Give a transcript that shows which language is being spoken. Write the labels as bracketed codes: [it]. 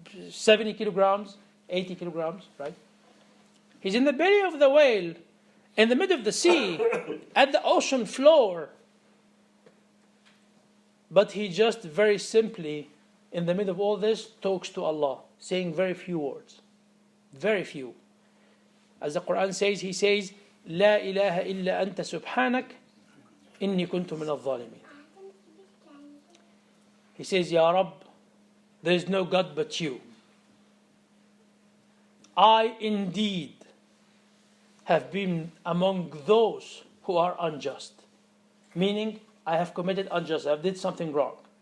[en] 70 kilograms, 80 kilograms, right? He's in the belly of the whale, in the middle of the sea, at the ocean floor. But he just very simply, in the middle of all this, talks to Allah, saying very few words. Very few. As the Quran says, he says, [ar] لا إله إلا أنت سبحانك إني كنت من الظالمين. [en] He says, Ya Rabb, there is no God but you. I indeed have been among those who are unjust. Meaning, I have committed injustice. I did something wrong.